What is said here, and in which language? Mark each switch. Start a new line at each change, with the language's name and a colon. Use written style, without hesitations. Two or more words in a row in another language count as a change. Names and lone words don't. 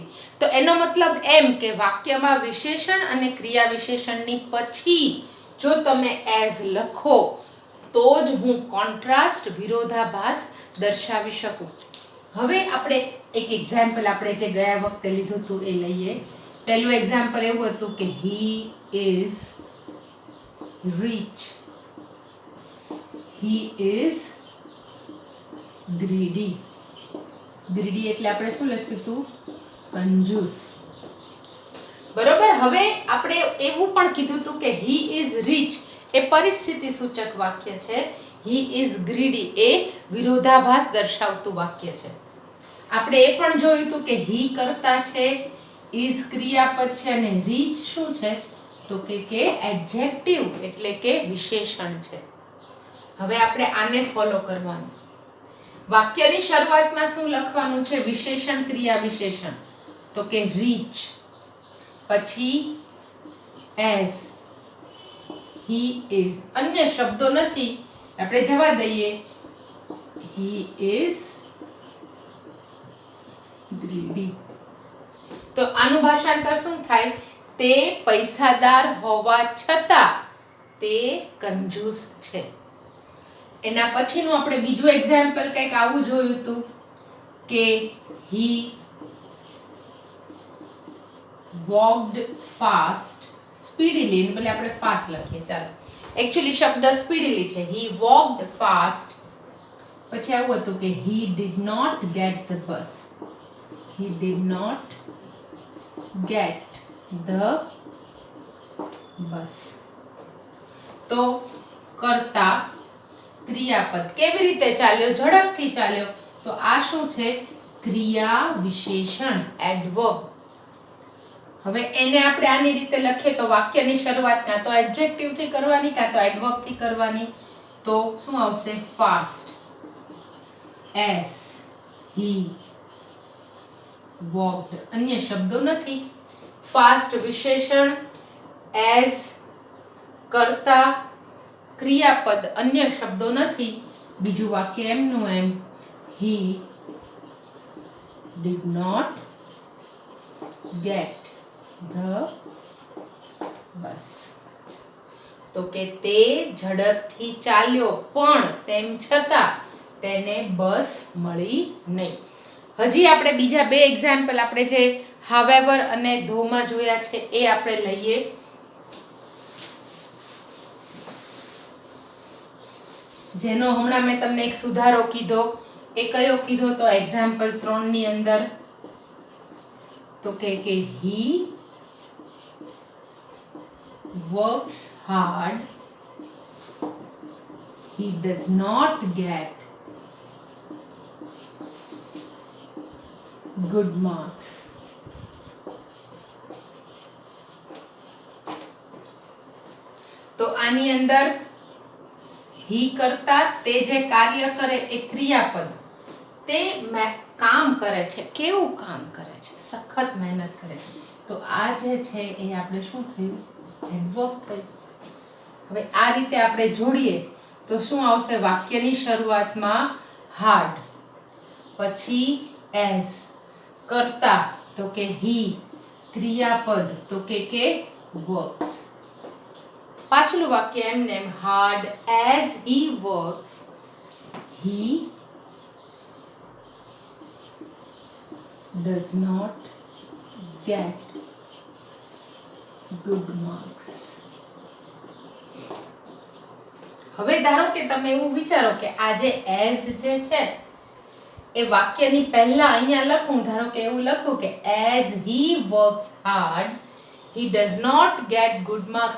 Gujarati: તો એનો મતલબ એમ કે વાક્યમાં વિશેષણ અને ક્રિયા વિશેષણની પછી જો તમે એઝ લખો તો જ હું કોન્ટ્રાસ્ટ, વિરોધાભાસ દર્શાવી શકું. હવે આપણે એક એક્ઝામ્પલ આપણે જે ગયા વખતે લીધું હતું એ લઈએ. પહેલું એક્ઝામ્પલ એવું હતું કે
English: he is rich, he is greedy.
Gujarati: greedy એટલે આપણે શું લખ્યું હતું? કંજૂસ. બરોબર? હવે આપણે એવું પણ કીધું હતું કે
English: he is rich
Gujarati: એ પરિસ્થિતિ સૂચક વાક્ય છે,
English: he is greedy
Gujarati: એ વિરોધાભાસ દર્શાવતું વાક્ય છે. આપણે એ પણ જોયું હતું કે he કરતા છે, is ક્રિયાપદ છે અને rich શું છે? તો કે એડજેક્ટિવ એટલે કે વિશેષણ છે. હવે આપણે આને ફોલો કરવાનું. વાક્યની શરૂઆતમાં શું લખવાનું છે? વિશેષણ, ક્રિયા વિશેષણ. તો કે rich, પછી
English: as, he is.
Gujarati: અન્ય શબ્દો નથી, આપણે જવા દઈએ.
English: he is greedy.
Gujarati: તો આનું ભાષાંતર શું થાય? તે પૈસાદાર હોવા છતાં તે કંજૂસ છે. એના પછીનું આપણે બીજું એક્ઝામ્પલ કંઈક આવું જોયું હતું કે
English: he walked fast speedily.
Gujarati: એને બદલે આપણે ફાસ્ટ લખીએ, ચાલો. એકચ્યુઅલી શબ્દ સ્પીડીલી છે.
English: he walked fast.
Gujarati: પછી આવું હતું કે
English: he did not get the bus. he did not get the bus.
Gujarati: તો કરતા ક્રિયાપદ કેવી રીતે ચાલ્યો? ઝડપથી ચાલ્યો. તો આ શું છે? ક્રિયા વિશેષણ, એડવર્બ. હવે એને આપણે આની રીતે લખીએ તો વાક્યની શરૂઆત કાં તો એડજેક્ટિવ થી કરવાની કાં તો એડવર્બ થી કરવાની. તો શું આવશે? ફાસ્ટ,
English: as, he walked.
Gujarati: અન્ય શબ્દો નથી. ફાસ્ટ વિશેષણ, as કર્તા ક્રિયાપદ, અન્ય શબ્દો નથી. બીજું વાક્ય એમનું એમ,
English: he did not get the bus.
Gujarati: તો કે તે ઝડપથી ચાલ્યો પણ તેમ છતાં તેને બસ મળી નહીં. હજી આપણે બીજા બે એક્ઝામ્પલ આપણે જે however અને though માં જોયા છે એ આપણે લઈએ. જેનો હમણાં મેં તમને એક સુધારો કીધો. એ કયો કીધો? તો એક્ઝામ્પલ 3 ની અંદર તો કે
English: he works hard, he does not get good marks.
Gujarati: તો આની અંદર he કરતા તે જે કાર્ય કરે એ ક્રિયાપદ, તે કામ કરે છે. કેવું કામ કરે છે? સખત મહેનત કરે છે. તો આ જે છે એ આપણે શું થયું? એડવર્બ થયું. હવે આ રીતે આપણે જોડીએ તો શું આવશે? વાક્યની શરૂઆતમાં hard. પછી as કરતા તો કે he, ક્રિયાપદ તો કે works. પાછલું વાક્ય એમને એમ
English: hard as he works, he does not get good marks.
Gujarati: હવે ધારો કે તમે એવું વિચારો કે આ જે as જે છે એ વાક્યની પહેલા અહીંયા લખું, ધારો કે એવું લખું કે
English: as he works hard he does not get good marks.